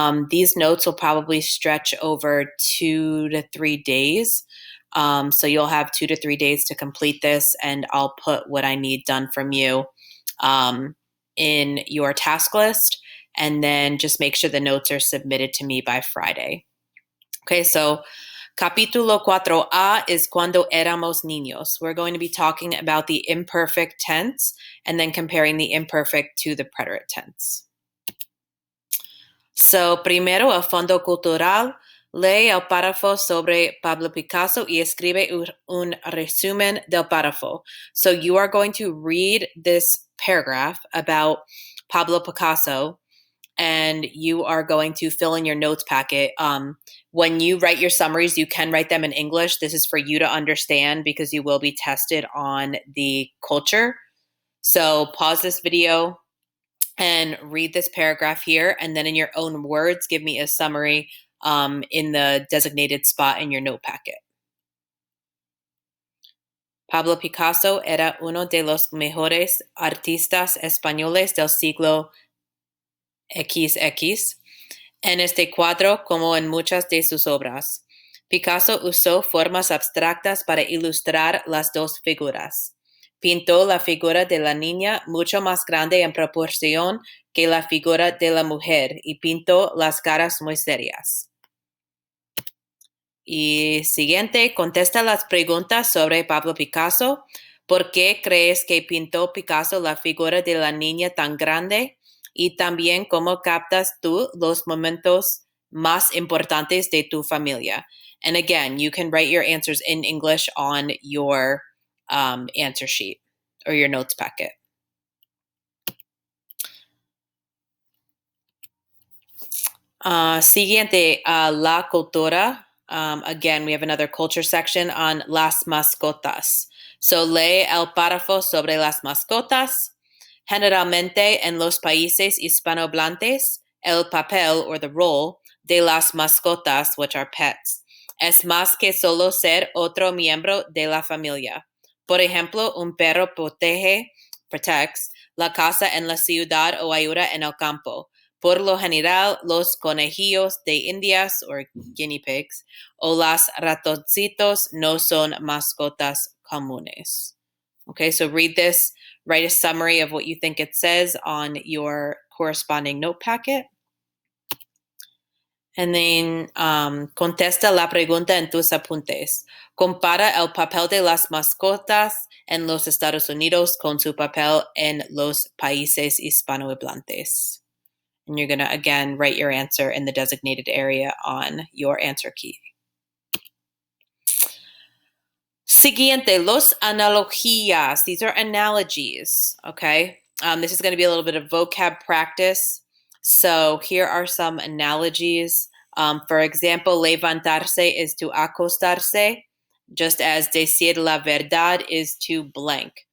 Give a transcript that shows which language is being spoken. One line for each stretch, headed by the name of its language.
English: These notes will probably stretch over 2 to 3 days. So you'll have 2 to 3 days to complete this, and I'll put what I need done from you in your task list, and then just make sure the notes are submitted to me by Friday. Okay, so Capítulo 4A is
Spanish: cuando éramos niños.
English: We're going to be talking about the imperfect tense and then comparing the imperfect to the preterite tense. So,
Spanish: primero, el fondo cultural. Lee el párrafo sobre Pablo Picasso y escribe un resumen del párrafo.
English: So you are going to read this paragraph about Pablo Picasso, and you are going to fill in your notes packet. When you write your summaries, you can write them in English. This is for you to understand because you will be tested on the culture. So pause this video and read this paragraph here, and then in your own words, give me a summary in the designated spot in your note packet.
Spanish: Pablo Picasso era uno de los mejores artistas españoles del siglo XX. En este cuadro, como en muchas de sus obras, Picasso usó formas abstractas para ilustrar las dos figuras. Pintó la figura de la niña mucho más grande en proporción que la figura de la mujer y pintó las caras muy serias. Y siguiente, contesta las preguntas sobre Pablo Picasso. ¿Por qué crees que pintó Picasso la figura de la niña tan grande? Y también, ¿cómo captas tú los momentos más importantes de tu familia?
English: And again, you can write your answers in English on your answer sheet or your notes packet.
Spanish: Siguiente, la cultura.
English: Again, we have another culture section on las mascotas.
Spanish: So lee el párrafo sobre las mascotas. Generalmente en los países hispanohablantes, el papel
English: or the role
Spanish: de las mascotas,
English: which are pets,
Spanish: es más que solo ser otro miembro de la familia. Por ejemplo, un perro protects la casa en la ciudad o ayuda en el campo. Por lo general, los conejillos de indias
English: or guinea pigs
Spanish: o las ratoncitos no son mascotas comunes.
English: Okay, so read this, write a summary of what you think it says on your corresponding note packet. And then
Spanish: contesta la pregunta en tus apuntes. Compara el papel de las mascotas en los Estados Unidos con su papel en los países hispanohablantes.
English: And you're going to, again, write your answer in the designated area on your answer key.
Spanish: Siguiente, los analogías.
English: These are analogies, okay? This is going to be a little bit of vocab practice. So here are some analogies. For example, levantarse is to acostarse, just as
Spanish: decir la verdad
English: is to blank.